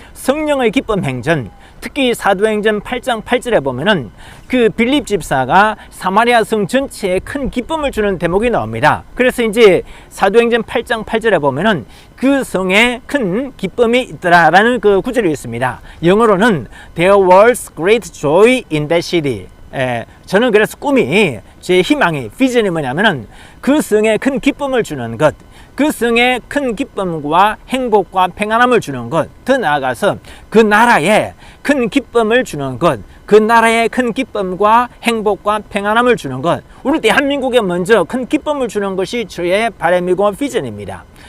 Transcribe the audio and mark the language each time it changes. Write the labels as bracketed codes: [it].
[ko] 성령의 기쁨행전, 특히 사도행전 8장 8절에 보면은 그 빌립 집사가 사마리아 성 전체에 큰 기쁨을 주는 대목이 나옵니다. 그래서 이제 사도행전 8장 8절에 보면은 그 성에 큰 기쁨이 있더라라는 그 구절이 있습니다. 영어로는 [en] There was great joy in that city. [ko] 저는 그래서 꿈이, 제 희망이, 비전이 뭐냐면은 그 성에 큰 기쁨을 주는 것, 그 성에 큰 기쁨과 행복과 평안함을 주는 것, 더 나아가서 그 나라에 큰 기쁨을 주는 것, 그 나라에 큰 기쁨과 행복과 평안함을 주는 것, 우리 대한민국에 먼저 큰 기쁨을 주는 것이 저의 바람이고 비전입니다.